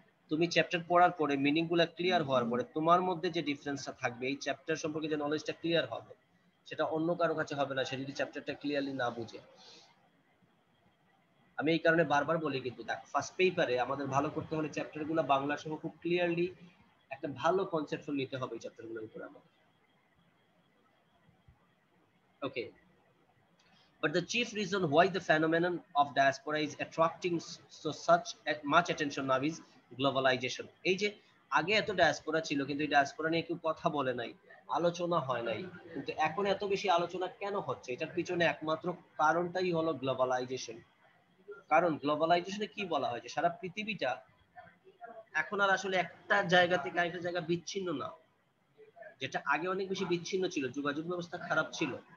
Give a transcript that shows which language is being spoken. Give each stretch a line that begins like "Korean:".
Bangla: তুমি চ্যাপ্টার পড়ার পরে মিনিং গুলো ক্লিয়ার হওয়ার পরে তোমার মধ্যে যে ডিফারেন্সটা থাকবে, এই চ্যাপ্টার সম্পর্কে যে নলেজটা ক্লিয়ার হবে, সেটা অন্য কারো কাছে হবে না সে যদি চ্যাপ্টারটা ক্লিয়ারলি না বুঝে। আমি এই কারণে বারবার বলি কিন্তু দেখ, ফার্স্ট পেপারে আমাদের ভালো করতে হলে চ্যাপ্টারগুলো বাংলা সহ খুব ক্লিয়ারলি একটা ভালো কনসেপশন নিতে হবে এই চ্যাপ্টারগুলোর উপরে আমাদের।
English: Okay, but the chief reason why the phenomenon of diaspora is attracting so much attention now is globalization.
Bangla: এই যে আগে এত ডায়াসপোরা ছিল কিন্তু এই ডায়াসপোরা নিয়ে কেউ কথা বলে নাই, আলোচনা হয় নাই, কিন্তু এখন এত বেশি আলোচনা কেন হচ্ছে? এটার পিছনে একমাত্র কারণটাই হলো গ্লোবালাইজেশন। কারণ গ্লোবালাইজেশনে কি বলা হয় যে সারা পৃথিবীটা এখন আর আসলে একটা জায়গা থেকে আরেকটা জায়গা বিচ্ছিন্ন না, যেটা আগে অনেক বেশি বিচ্ছিন্ন ছিল, যোগাযোগ ব্যবস্থা খারাপ ছিল।